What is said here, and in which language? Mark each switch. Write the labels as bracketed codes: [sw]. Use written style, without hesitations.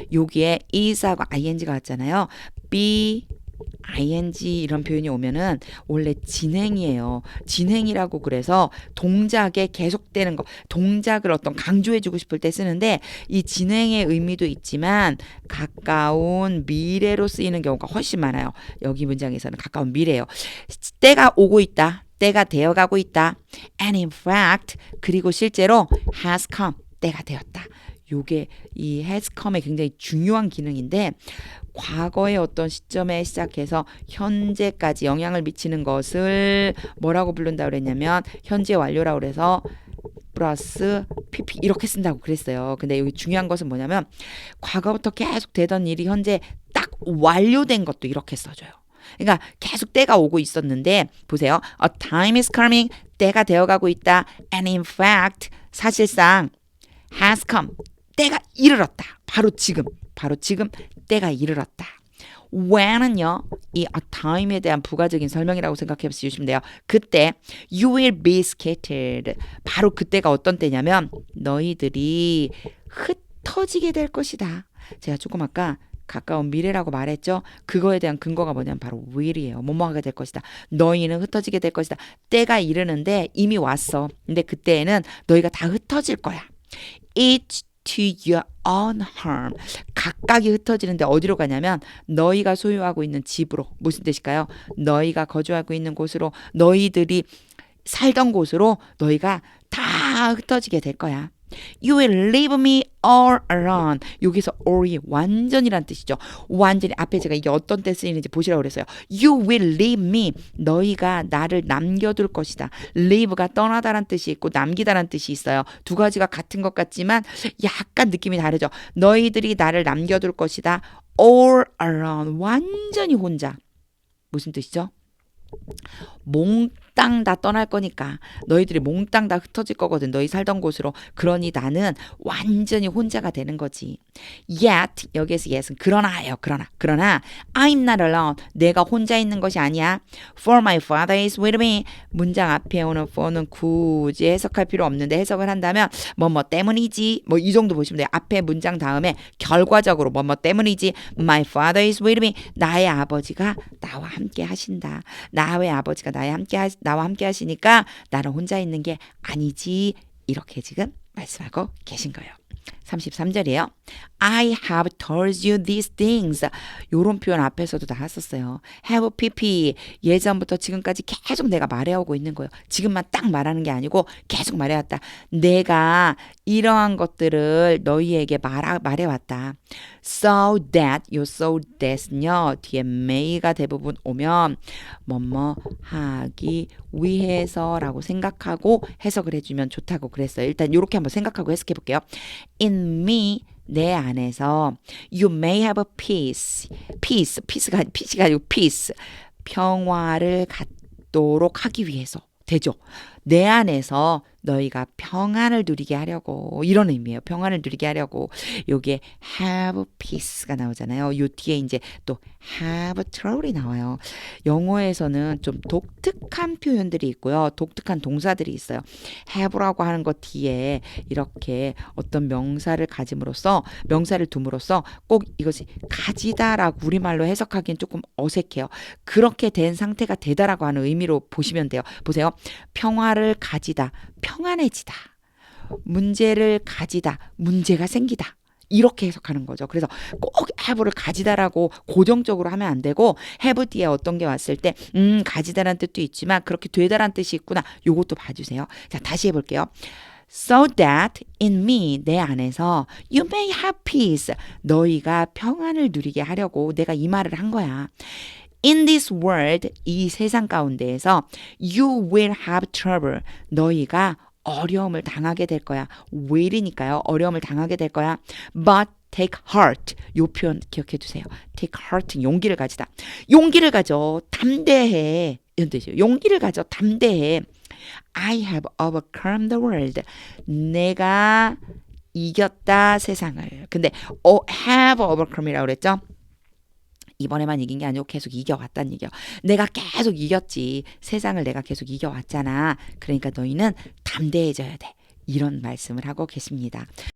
[ko] 여기에 is하고 ing가 왔잖아요. be ing 이런 표현이 오면은 원래 진행이에요. 진행이라고 그래서 동작에 계속되는 거, 동작을 어떤 강조해주고 싶을 때 쓰는데 이 진행의 의미도 있지만 가까운 미래로 쓰이는 경우가 훨씬 많아요. 여기 문장에서는 가까운 미래예요. 때가 오고 있다. 때가 되어가고 있다. [en] And in fact, [ko] 그리고 실제로 [en] has come. [ko] 때가 되었다. 요게 이 has come의 굉장히 중요한 기능인데 과거의 어떤 시점에 시작해서 현재까지 영향을 미치는 것을 뭐라고 부른다고 그랬냐면 현재 완료라고 그래서 플러스 pp 이렇게 쓴다고 그랬어요. 근데 여기 중요한 것은 뭐냐면 과거부터 계속 되던 일이 현재 딱 완료된 것도 이렇게 써줘요. 그러니까 계속 때가 오고 있었는데 보세요. [en] A time is coming. [ko] 때가 되어가고 있다. [en] And in fact [ko] 사실상 [en] has come. [ko] 때가 이르렀다. 바로 지금 때가 이르렀다. when은요. 이 a time에 대한 부가적인 설명이라고 생각해 주시면 돼요. 그때 [en] you will be scattered. [ko] 바로 그때가 어떤 때냐면 너희들이 흩어지게 될 것이다. 제가 조금 아까 가까운 미래라고 말했죠. 그거에 대한 근거가 뭐냐면 바로 will이에요. 뭐뭐하게 될 것이다. 너희는 흩어지게 될 것이다. 때가 이르는데 이미 왔어. 근데 그때에는 너희가 다 흩어질 거야. [en] Each to your own harm. [ko] 각각이 흩어지는데 어디로 가냐면 너희가 소유하고 있는 집으로. 무슨 뜻일까요? 너희가 거주하고 있는 곳으로, 너희들이 살던 곳으로 너희가 다 흩어지게 될 거야. [en] You will leave me all alone. [ko] 여기서 all이 완전이란 뜻이죠. 완전히 앞에 제가 이게 어떤 때 쓰이는지 보시라고 그랬어요. [en] You will leave me. [ko] 너희가 나를 남겨둘 것이다. leave가 떠나다란 뜻이 있고 남기다란 뜻이 있어요. 두 가지가 같은 것 같지만 약간 느낌이 다르죠. 너희들이 나를 남겨둘 것이다. [en] all alone. [ko] 완전히 혼자. 무슨 뜻이죠? 몽땅 다 떠날 거니까 너희들이 몽땅 다 흩어질 거거든. 너희 살던 곳으로. 그러니 나는 완전히 혼자가 되는 거지. [en] Yet [ko] 여기에서 yet은 그러나예요. 그러나 [en] I'm not alone. [ko] 내가 혼자 있는 것이 아니야. [en] For my father is with me. [ko] 문장 앞에 오는 for는 굳이 해석할 필요 없는데 해석을 한다면 뭐뭐 때문이지. 뭐 이 정도 보시면 돼요. 앞에 문장 다음에 결과적으로 뭐뭐 때문이지. [en] My father is with me. [ko] 나의 아버지가 나와 함께 하신다. 나의 아버지가 나와 함께 하시니까 나는 혼자 있는 게 아니지. 이렇게 지금 말씀하고 계신 거예요. 33절이에요. [en] I have told you these things. [ko] 요런 표현 앞에서도 나왔었어요. [en] have pp. [ko] 예전부터 지금까지 계속 내가 말해오고 있는 거예요. 지금만 딱 말하는 게 아니고 계속 말해왔다. 내가 이러한 것들을 너희에게 말해왔다. [en] So that, 요 so that은요. [ko] 뒤에 may가 대부분 오면 뭐뭐 하기 위해서라고 생각하고 해석을 해주면 좋다고 그랬어요. 일단 이렇게 한번 생각하고 해석해 볼게요. [en] In me, [ko] 내 안에서 [en] you may have peace. [ko] peace가 아니고 peace. 평화를 갖도록 하기 위해서 되죠. 내 안에서 너희가 평안을 누리게 하려고 이런 의미예요. 평안을 누리게 하려고 요게 have peace가 나오잖아요. 요 뒤에 이제 또 have trouble이 나와요. 영어에서는 좀 독특한 표현들이 있고요. 독특한 동사들이 있어요. have라고 하는 것 뒤에 이렇게 어떤 명사를 둠으로써 꼭 이것이 가지다라고 우리말로 해석하기엔 조금 어색해요. 그렇게 된 상태가 되다라고 하는 의미로 보시면 돼요. 보세요. 평화를 가지다, 평안해지다. 문제를 가지다, 문제가 생기다. 이렇게 해석하는 거죠. 그래서 꼭 have를 가지다라고 고정적으로 하면 안 되고 have 뒤에 어떤 게 왔을 때 가지다라는 뜻도 있지만 그렇게 되다라는 뜻이 있구나. 요것도 봐주세요. 자, 다시 해볼게요. [en] So that in me, [ko] 내 안에서 [en] you may have peace. [ko] 너희가 평안을 누리게 하려고 내가 이 말을 한 거야. [en] In this world, [ko] 이 세상 가운데에서 [en] you will have trouble. [ko] 너희가 어려움을 당하게 될 거야. will이니까요. 어려움을 당하게 될 거야. [en] But take heart. [ko] 요 표현 기억해 두세요. [en] take heart. [ko] 용기를 가지다. 용기를 가져. 담대해. 이런 뜻이에요. 용기를 가져. 담대해. [en] I have overcome the world. [ko] 내가 이겼다 세상을. 근데 have overcome이라고 그랬죠? 이번에만 이긴 게 아니고 계속 이겨왔다는 얘기예요. 내가 계속 이겼지. 세상을 내가 계속 이겨왔잖아. 그러니까 너희는 담대해져야 돼. 이런 말씀을 하고 계십니다.